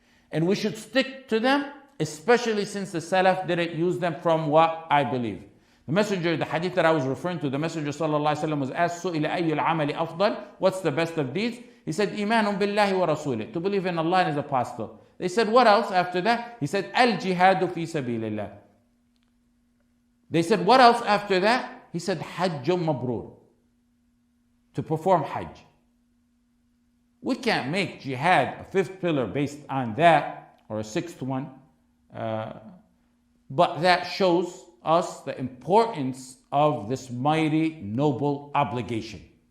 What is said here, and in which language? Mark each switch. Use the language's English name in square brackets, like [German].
[English] And we should stick to them, especially since the Salaf didn't use them from what I believe. The Messenger, the hadith that I was referring to, the Messenger ﷺ was asked, سُئِلَ أَيُّ الْعَمَلِ أَفْضَلِ, what's the best of deeds? He said, إِيمَانٌ بِاللَّهِ وَرَسُولِهِ, to believe in Allah and His Apostle. They said, what else after that? [Arabic] He said, الْجِهَادُ فِي سَبِيلِ اللَّهِ. [English] They said, what else after that? He said, حَجٌّ مَبْرُورٌ, to perform Hajj. We can't make jihad a 5th pillar based on that, or a 6th one, but that shows us the importance of this mighty, noble obligation.